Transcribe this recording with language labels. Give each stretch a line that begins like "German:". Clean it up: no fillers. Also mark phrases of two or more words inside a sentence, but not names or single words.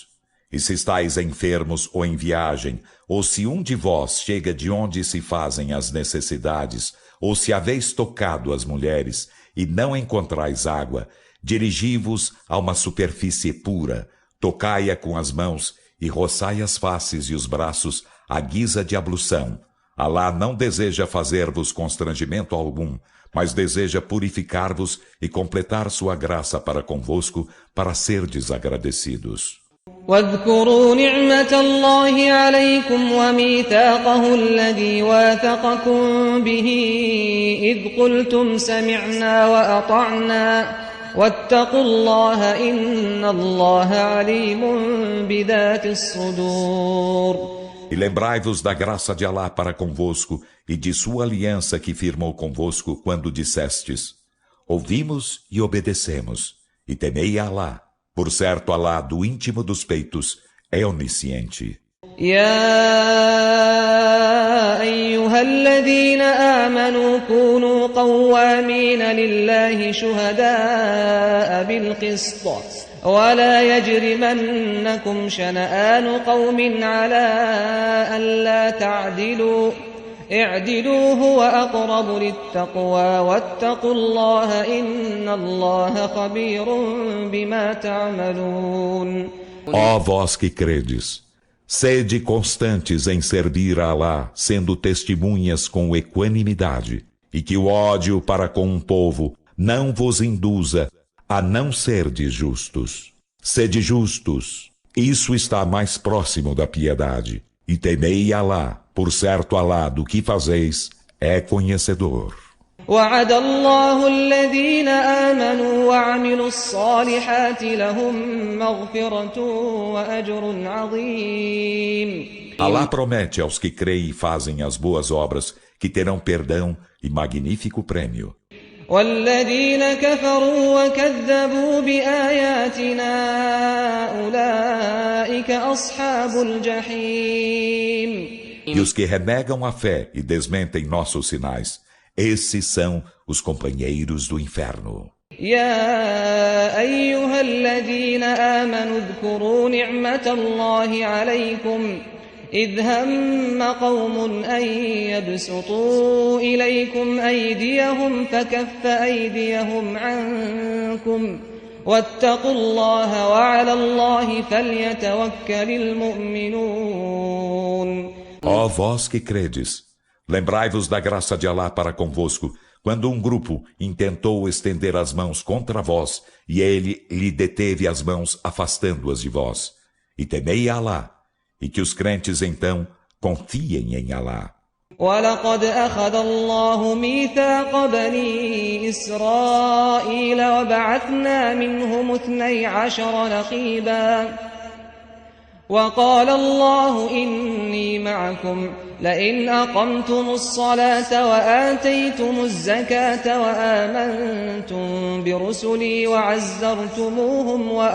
Portuguese: E se estáis enfermos ou em viagem, ou se um de vós chega de onde se fazem as necessidades, ou se haveis tocado as mulheres, e não encontrais água, dirigi-vos a uma superfície pura, tocai-a com as mãos, e roçai as faces e os braços à guisa de ablução. Alá não deseja fazer-vos constrangimento algum, mas deseja purificar-vos e completar sua graça para convosco, para serdes agradecidos.
Arabic: واذكروا نعمة الله عليكم وميثاقه الذي واثقكم به إذ قلتم سمعنا وأطعنا واتقوا الله إن الله عليم بذات الصدور.
Portuguese: E lembrai-vos da graça de Alá para convosco e de sua aliança que firmou convosco quando dissestes: ouvimos e obedecemos, e temei a Alá. Por certo, Alá, do íntimo dos peitos, é onisciente.
Arabic: يا أيها الذين آمنوا كونوا قوامين لله شهداء بالقسط ولا يجرمنكم شنآن قوم على ألا تعدلوا اعدلوا هو أقرب للتقوى واتقوا الله إن الله خبير بما تعملون.
Portuguese: Ó vós que credes, sede constantes em servir a Alá, sendo testemunhas com equanimidade, e que o ódio para com um povo não vos induza a não serdes justos. Sede justos, isso está mais próximo da piedade, e temei Alá, por certo Alá do que fazeis é conhecedor.
Arabic: وعد الله الذين آمنوا وعملوا الصالحات لهم مغفرة وأجر عظيم.
Portuguese: Alá promete aos que creem e fazem as boas obras que terão perdão e magnífico prêmio.
Arabic: والذين كفروا وكذبوا بآياتنا أولئك أصحاب الجحيم.
Portuguese: E os que renegam a fé e desmentem nossos sinais, esses são os companheiros do inferno.
Arabic: يا أيها الذين آمنوا اذكروا نعمة الله عليكم إذ هم قوم أن يبسطوا إليكم أيديهم فكف أيديهم عنكم واتقوا الله وعلى الله فليتوكل المؤمنون.
Portuguese: Ó vós que credes, lembrai-vos da graça de Alá para convosco, quando um grupo intentou estender as mãos contra vós, e ele lhe deteve as mãos, afastando-as de vós. E temei a Alá, e que os crentes então confiem em Alá.
Arabic: ولقد أخذ الله ميثاق بني إسرائيل وبعثنا منهم 12 نقيبا وقال الله إني معكم لئن أقمتم الصلاة وآتيتم الزكاة وآمنتم برسلي وعزرتموهم